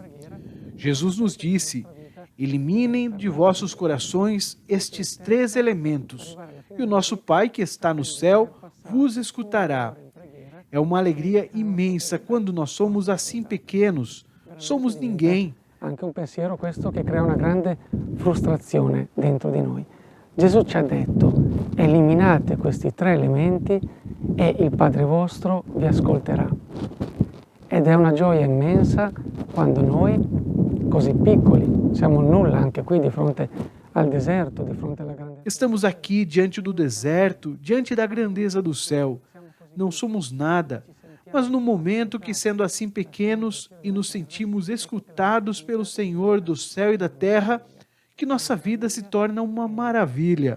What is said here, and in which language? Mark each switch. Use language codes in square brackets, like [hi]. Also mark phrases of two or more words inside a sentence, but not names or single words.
[pt] Jesus nos disse: eliminem de vossos corações estes 3 elementos, e o nosso Pai que está no céu vos escutará. É uma alegria imensa quando nós somos assim pequenos, somos ninguém. [it] Anche un pensiero questo che crea una grande frustrazione dentro di noi. Gesù ci ha detto: eliminate questi 3 elementi e il Padre vostro vi ascolterà. Ed è una gioia immensa quando noi, così piccoli, siamo nulla anche qui di fronte al deserto, di fronte alla grande... [pt] Estamos aqui diante do deserto, diante da grandeza do céu. Não somos nada, mas no momento que, sendo assim pequenos e nos sentimos escutados pelo Senhor do céu e da terra, que nossa vida se torna uma maravilha.